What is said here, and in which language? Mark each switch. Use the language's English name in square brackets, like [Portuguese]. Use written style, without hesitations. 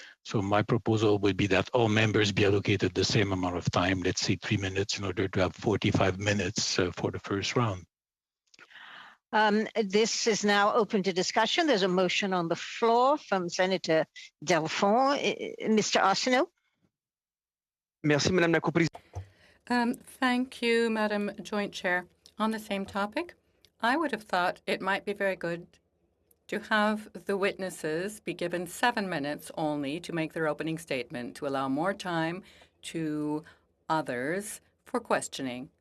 [English] So my proposal would be that all members be allocated the same amount of time, let's say 3 minutes, in order to have 45 minutes for the first round. This is now open to discussion. There's a motion on the floor from Senator Delphon. Mr. Arsenault. [French] Merci, Madame la Coprésidente. [English] Thank you, Madam Joint Chair. On the same topic, I would have thought it might be very good to have the witnesses be given 7 minutes only to make their opening statement, to allow more time to others for questioning.